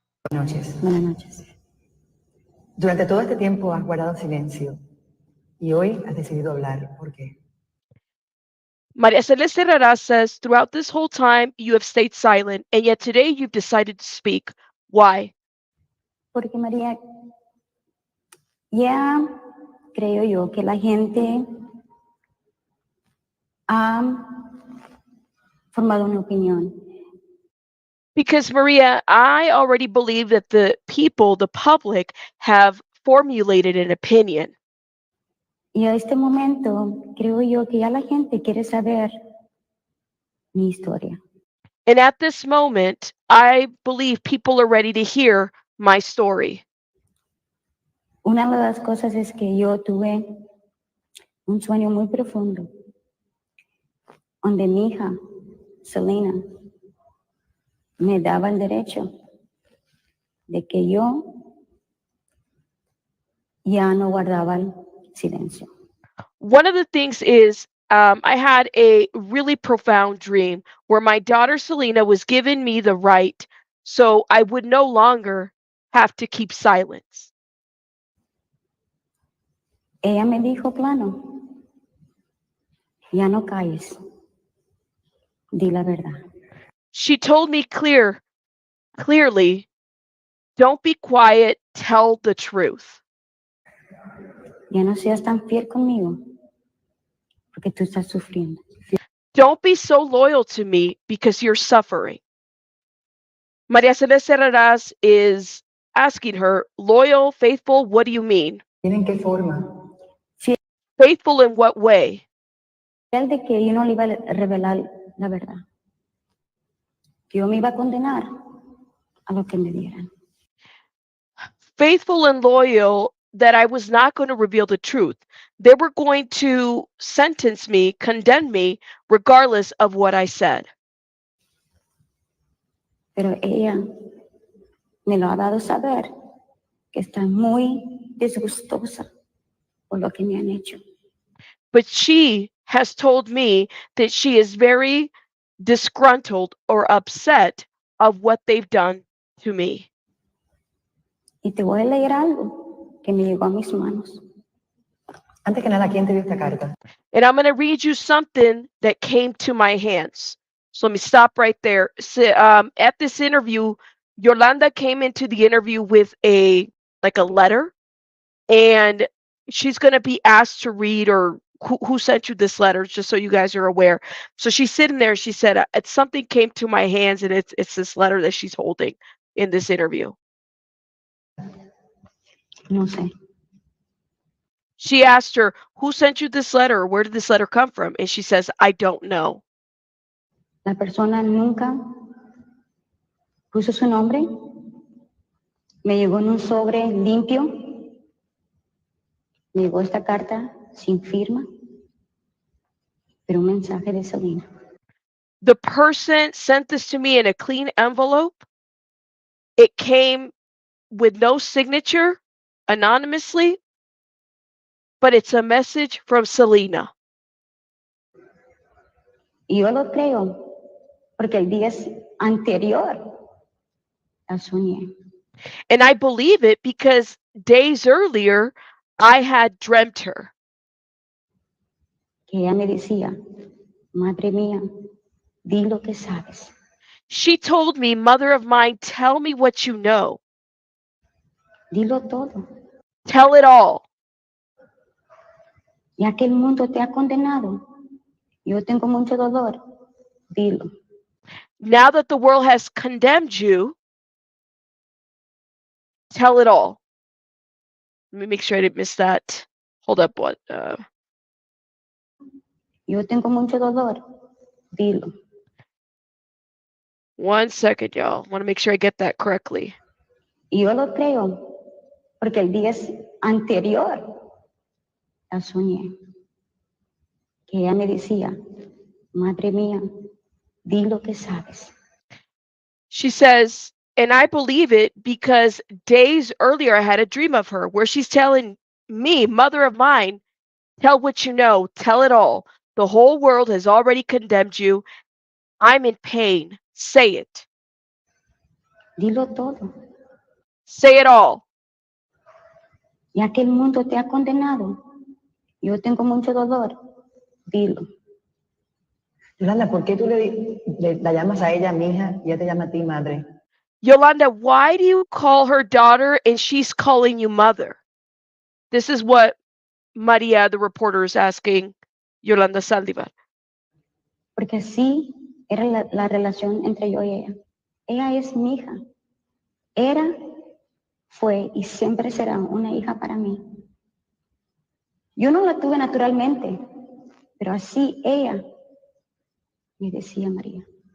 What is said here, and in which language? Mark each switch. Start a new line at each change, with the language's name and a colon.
Spanish: Buenas noches. Buenas noches. Durante todo este tiempo has guardado silencio y hoy has decidido hablar. ¿Por qué?
English: Maria Celeste Arraras says, throughout this whole time, you have stayed silent, and yet today you've decided to speak. Why?
Spanish: Porque María, ya creo yo que la gente ha formado una opinión.
English: Because, Maria, I already believe that the people, the public, have formulated an opinion.
Spanish: Y a este momento creo yo que ya la gente quiere saber mi historia.
English: And at this moment, I believe people are ready to hear my story.
Spanish: Una de las cosas es que yo tuve un sueño muy profundo, donde mi hija, Selena, me daba el derecho de que yo ya no guardaba el silencio.
English: One of the things is, I had a really profound dream where my daughter Selena was giving me the right, so I would no longer have to keep silence.
Spanish: Ella me dijo plano, ya no calles, di la verdad.
English: She told me clearly, don't be quiet, tell the truth.
Spanish: Ya no seas tan fiel conmigo, porque tú estás sufriendo.
English: Don't be so loyal to me because you're suffering. Maria Celeste Arraras is asking her, loyal, faithful, what do you mean?
Spanish: ¿En qué forma?
English: Faithful in what way?
Spanish: Fiel de que yo no le iba a revelar la verdad. Que yo me iba a condenar a lo que me dieran.
English: Faithful and loyal that I was not going to reveal the truth. They were going to sentence me, condemn me, regardless of what I said.
Spanish: Pero ella me lo ha dado saber que está muy disgustosa por lo que me han hecho.
English: But she has told me that she is very disgruntled or upset of what they've done to me.
Spanish: Y te voy a leer algo que me llegó a mis manos. Antes que nada, ¿quién te dio esta carta?
English: And I'm going to read you something that came to my hands. So let me stop right there. So, at this interview, Yolanda came into the interview with a letter, and she's going to be asked to read, or who sent you this letter, just so you guys are aware. So she's sitting there. She said, it's something came to my hands, and it's this letter that she's holding in this interview.
Spanish: No sé.
English: She asked her, who sent you this letter or where did this letter come from? And she says, I don't know.
Spanish: La persona nunca puso su nombre. Me llegó en un sobre limpio. Me llegó esta carta sin firma, pero un mensaje de Selena.
English: The person sent this to me in a clean envelope. It came with no signature, anonymously, but it's a message from Selena.
Spanish: Y yo lo creo porque el día anterior la soñé.
English: And I believe it because days earlier, I had dreamt her.
Spanish: Que ella me decía, madre mía, di lo que sabes.
English: She told me, mother of mine, tell me what you know.
Spanish: Dilo todo.
English: Tell it all.
Spanish: Ya que el mundo te ha condenado, yo tengo mucho dolor. Dilo.
English: Now that the world has condemned you, tell it all. Let me make sure I didn't miss that. Hold up, what?
Spanish: Yo tengo mucho dolor. Dilo.
English: One second, y'all. Want to make sure I get that correctly.
Spanish: Y yo lo creo porque el día anterior la soñé. Que ella me decía, madre mía, di lo que sabes.
English: She says, and I believe it because days earlier I had a dream of her where she's telling me, mother of mine, tell what you know, tell it all. The whole world has already condemned you. I'm in pain. Say it.
Spanish: Dilo todo.
English: Say it all.
Spanish: Ya que el mundo te ha condenado, yo tengo mucho dolor. Dilo. Yolanda, ¿por qué tú la llamas a ella mija y ella te llama a ti madre?
English: Yolanda, why do you call her daughter and she's calling you mother? This is what Maria, the reporter, is asking Yolanda SALDIVAR.
Spanish: Porque así era la relación entre yo y ella. Ella es mi hija. Era, fue y siempre será una hija para mí. Yo no la tuve naturalmente, pero así ella me decía María.